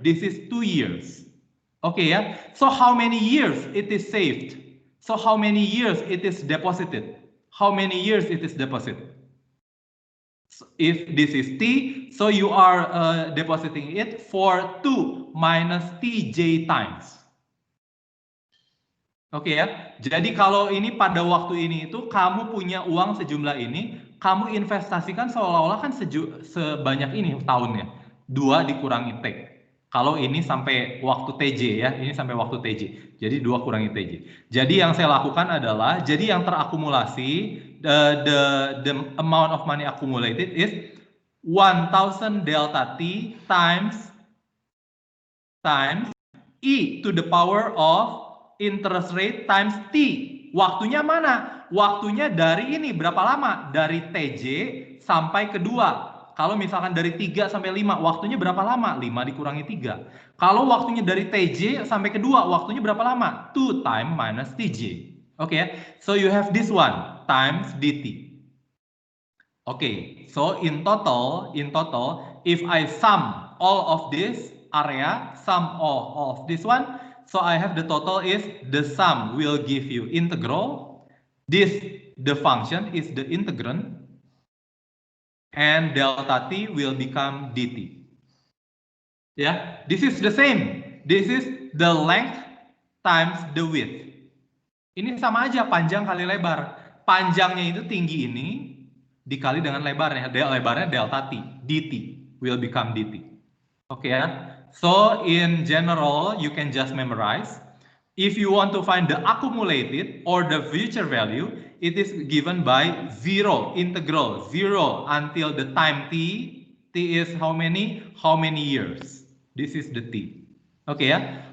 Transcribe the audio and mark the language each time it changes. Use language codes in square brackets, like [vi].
[en] This is 2 years. Okay, yeah? So how many years it is saved? So how many years it is deposited? How many years it is deposited? So if this is T, so you are depositing it for 2 minus TJ times. [id] Oke ya, jadi kalau ini pada waktu ini itu kamu punya uang sejumlah ini, kamu investasikan seolah-olah kan sebanyak ini tahunnya, 2 dikurangi T. Kalau ini sampai waktu TJ ya, ini sampai waktu TJ, jadi 2 kurangi TJ. Jadi yang saya lakukan adalah, jadi yang terakumulasi, [en] the amount of money accumulated is 1000 delta T times E to the power of interest rate times T. [id] Waktunya mana? Waktunya dari ini berapa lama? Dari TJ sampai kedua. Kalau misalkan dari 3 sampai 5, waktunya berapa lama? 5 dikurangi 3. Kalau waktunya dari TJ sampai kedua, waktunya berapa lama? [en] 2 time minus TJ. Okay, so you have this one times DT. Okay, so in total, if I sum all of this area, sum all of this one, so I have the total is the sum will give you integral. This, the function is the integrand. And delta T will become dt. Yeah, this is the same. This is the length times the width. [id] Ini sama aja, panjang kali lebar. Panjangnya itu tinggi ini dikali dengan lebarnya. Lebarnya [en] delta T. dt will become dt. Okay, ya. So in general, you can just memorize. If you want to find the accumulated or the future value, it is given by 0, integral 0 until the time t. T is how many? How many years? This is the t. Okay, ya.